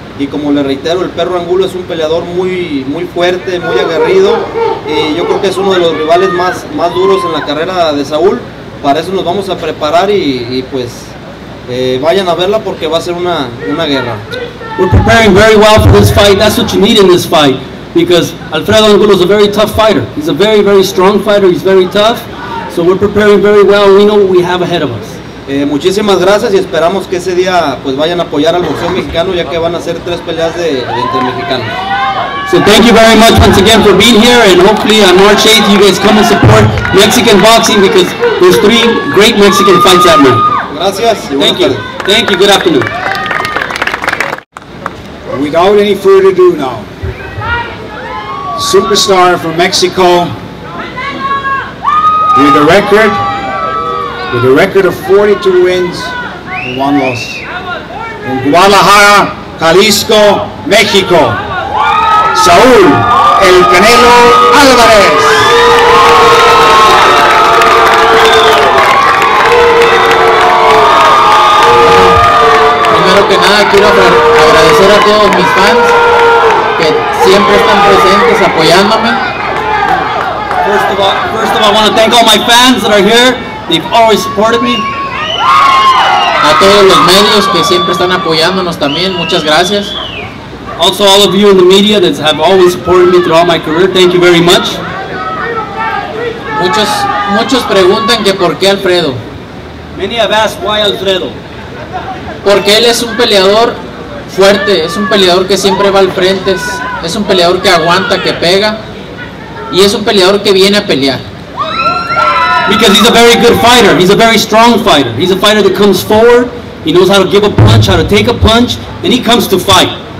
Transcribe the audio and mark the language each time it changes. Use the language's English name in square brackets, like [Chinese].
[Spanish] Y como le reitero, el Perro Angulo es un peleador muy fuerte, muy aguerrido, y yo creo que es uno de los rivales más duros en la carrera de Saúl. Para eso nos vamos a preparar y pues vayan a verla porque va a ser una guerra. [English] We're preparing very well for this fight. That's what you need in this fight, because Alfredo Angulo is a very tough fighter. He's a very strong fighter. He's very tough. So we're preparing very well. We know what we have ahead of us. [Spanish] Muchísimas gracias y esperamos que ese día pues vayan a apoyar al boxeo mexicano, ya que van a ser 3 peleas entre mexicanos. [English] So thank you very much once again for being here, and hopefully on March 8th you guys come and support Mexican boxing because there's 3 great Mexican fights that night. [Spanish] Gracias. [English] Thank you. Thank you. Good afternoon. Without any further ado now, superstar from Mexico with a record of 42 wins and 1 loss. In Guadalajara, Jalisco, México, Saúl El Canelo Álvarez. [Spanish] Primero que nada quiero agradecer a todos mis fans que siempre están presentes apoyándome. [English] First of all, I want to thank all my fans that are here. They've always supported me. [Spanish] A todos los medios que siempre están apoyándonos también, muchas gracias. [English] Also all of you in the media that have always supported me throughout my career, thank you very much. [Spanish] Muchos preguntan que por qué Alfredo. [English] Many have asked why Alfredo. [Spanish] Porque él es un peleador fuerte, es un peleador que siempre va al frente, es un peleador que aguanta, que pega, y es un peleador que viene a pelear. [English] Because he's a very good fighter, he's a very strong fighter. He's a fighter that comes forward, he knows how to give a punch, how to take a punch, and he comes to fight.